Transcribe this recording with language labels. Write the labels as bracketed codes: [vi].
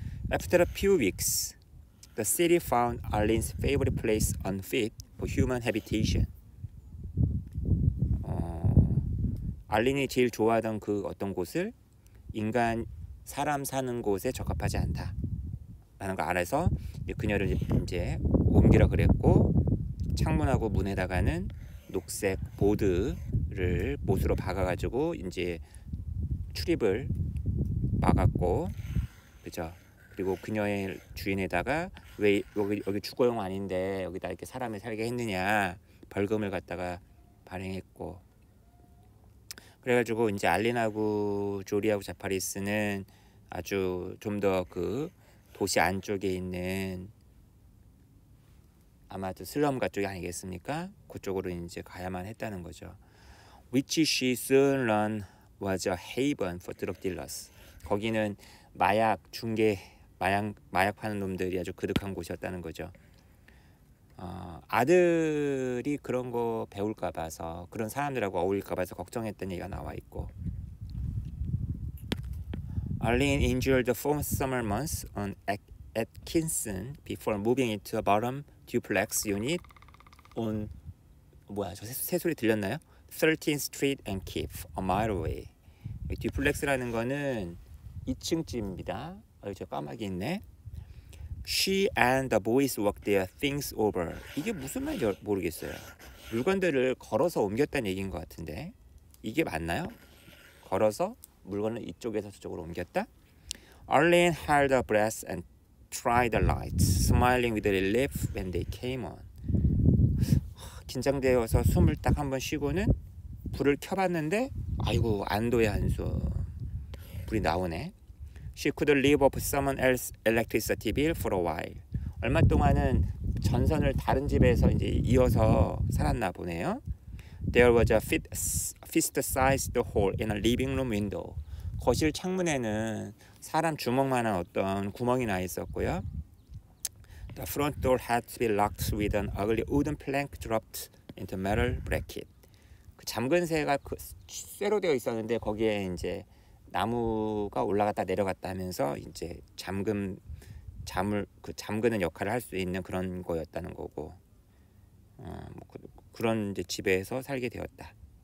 [en] After a few weeks, the city found Arlene's favorite place unfit for human habitation. [ko] 알린이 제일 좋아하던 그 어떤 곳을 사람 사는 곳에 적합하지 않다 라는 걸 알아서 그녀를 이제 옮기라 그랬고, 창문하고 문에다가는 녹색 보드를 못으로 박아가지고 이제 출입을 막았고, 그죠? 그리고 그녀의 주인에다가 왜 여기 주거용 아닌데 여기다 이렇게 사람을 살게 했느냐 벌금을 갖다가 발행했고, 그래가지고 이제 알린하고 조리하고 자파리스는 아주 좀 더 그 도시 안쪽에 있는 아마도 슬럼가 쪽이 아니겠습니까? 그쪽으로 이제 가야만 했다는 거죠. [en] Which she soon learned was a haven for drug dealers. [ko] 거기는 마약 파는 놈들이 아주 그득한 곳이었다는 거죠. 아들이 그런 거 배울까 봐서, 그런 사람들하고 어울릴까 봐서 걱정했던 얘기가 나와 있고, [en] Arlene endured the 4 summer months on Atkinson before moving into a bottom duplex unit on [ko] 저 새소리 들렸나요? [en] 13th Street and Keep, a mile away. [ko] 듀플렉스라는 거는 2층집입니다. 저 까마귀 있네. [en] She and the boys worked their things over. [ko] 이게 무슨 말인지 모르겠어요. 물건들을 걸어서 옮겼다는 얘기인 것 같은데 이게 맞나요? 걸어서 물건을 이쪽에서 저쪽으로 옮겼다. [en] Arlene held her breath and tried the lights, smiling with relief when they came on. [ko] 긴장되어서 숨을 딱 한번 쉬고는 불을 켜봤는데 아이고 안도의 한숨. 불이 나오네. [en] She could live off someone else's electricity bill for a while. [ko] 얼마 동안은 전선을 다른 집에서 이제 이어서 살았나 보네요. [en] There was a fist-sized hole in a living room window. [ko] 거실 창문에는 사람 주먹만한 어떤 구멍이 나 있었고요. [en] The front door had to be locked with an ugly wooden plank dropped into metal bracket. [ko] 그 잠근 새가 그 쇠로 되어 있었는데 거기에 이제 나무가 올라갔다 내려갔다 하면서 이제 잠그는 역할을 할 수 있는 그런 거였다는 거고, 그런 이제 집에서 살게 되었다.